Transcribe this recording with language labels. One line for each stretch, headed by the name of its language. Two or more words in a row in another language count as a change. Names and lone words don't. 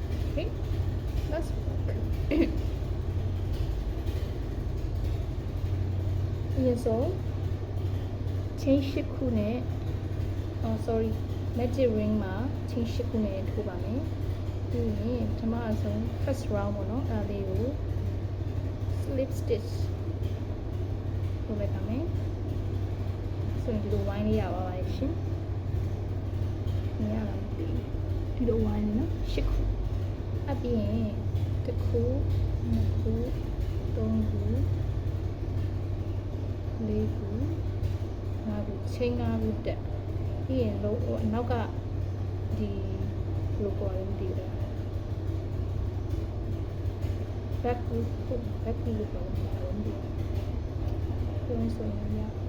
English: Okay, let's work.
Burmese: ဒီဆို chain 8ခုနဲ့ sorry
English: magic ring
Burmese: မှာ chain 8ခုနဲ့ထိုး ပါမယ်ပြီးရင်ပထမအဆုံး
English: first round
Burmese: ပေါ့နော်အဲ့ဒါလေးကို
English: slip stitch
Burmese: ထိုးလိုက်ပါမယ်ဆိုရင်ဒီလို wine လေးရပါပါရှင်မြင်ရလားဒီလို wine လေးနော်8ခုအပြင်တစ်ခုနှစ်ခုသုံးခု လေးခုငါးခုချိန်၅ခုတက်ပြီးရင်လို့အနောက်ကဒီလိုပေါ်ရင်ဒီတယ်
English: back loop
Burmese: လို့ပေါ်တယ်ဒီလိုဆိုရင်ရ